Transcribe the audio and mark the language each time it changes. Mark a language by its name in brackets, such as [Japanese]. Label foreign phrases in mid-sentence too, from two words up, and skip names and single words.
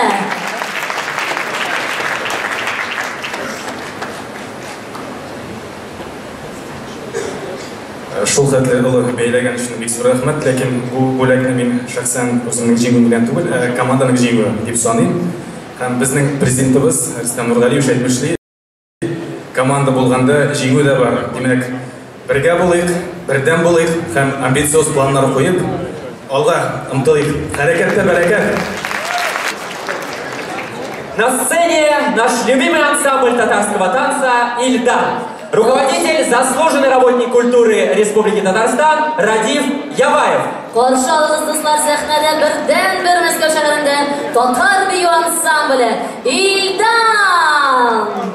[Tatar] Шул хәтле олы бәйләгән өчен бик зур рәхмәт, ләкин бу бүләкне мин шәхсән үземнең җиңүем белән түгел, команданың җиңүе дип саныйм. Һәм безнең президентыбыз Рөстәм Нургалиев әйтмешли, команда булганда җиңү дә бар. Димәк, бергә булыйк, бердәм булыйк һәм амбициоз планнар куеп, алга омтылыйк. Хәрәкәттә бәрәкәт. [Russian] На сцене наш любимый ансамбль татарского танца «Ильдар». Руководитель, заслуженный работник культуры Республики Татарстан Радив Яваев. [Tatar] Каршы алыгыз дуслар, сәхнәдә бердән-бер Мәскәү шәһәрендә татар бию ансамбле «Ильдар».